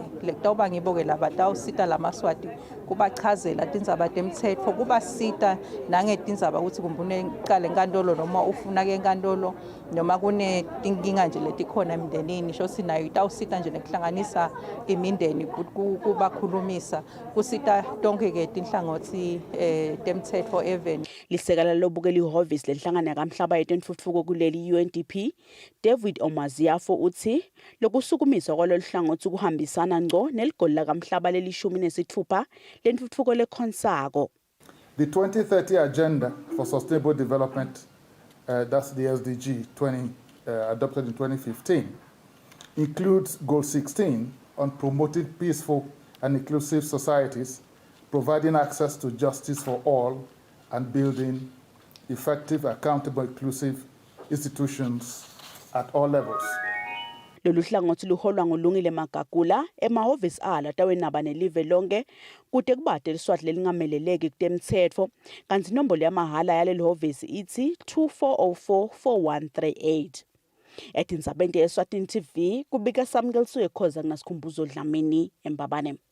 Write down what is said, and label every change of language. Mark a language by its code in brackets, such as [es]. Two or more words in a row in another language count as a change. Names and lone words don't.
[ss] Lekutawuba ngibo-ke labatawusita laMaswati kubachazela tindzaba temtsetfo, kubasita nangetindzaba ukuthi kumbune qale enkantolo noma ufuna-ke enkantolo noma kunetinkinga nje letikhona emndenini shosi nayo itawusita nje nekuhlanganisa imindeni kubakhulumisa kusita tonke-ke tinhlangothi temtsetfo even. Lisekela lobukela ihhovisi lenhlangano yakamhlaba yetentfutfuko kuleli UNDP David Omaziafo uthi lokusukumiswa kwalolu hlangothi kuhambisana ngco neligoli lakamhlaba leli-16 lentfutfuko lekhonsako. [en] The 2030 Agenda for Sustainable Development, that's the SDG 20, adopted in 2015, includes Goal 16 on promoting peaceful and inclusive societies, providing access to justice for all, and building effective, accountable, inclusive institutions at all levels. [ss] Lolu hlangothi luholwa nguLungile Magagula emahhovisi alo atawenaba nelive lonke kude kubade liswati lelingameleleki kutemtsetfo kanti inombolo yamahala yaleli hhovisi ithi 24044138. Etindzabeni Eswatini TV kubika Samkelsuye Khoza kunasikhumbuzo Dlamini eMbabane.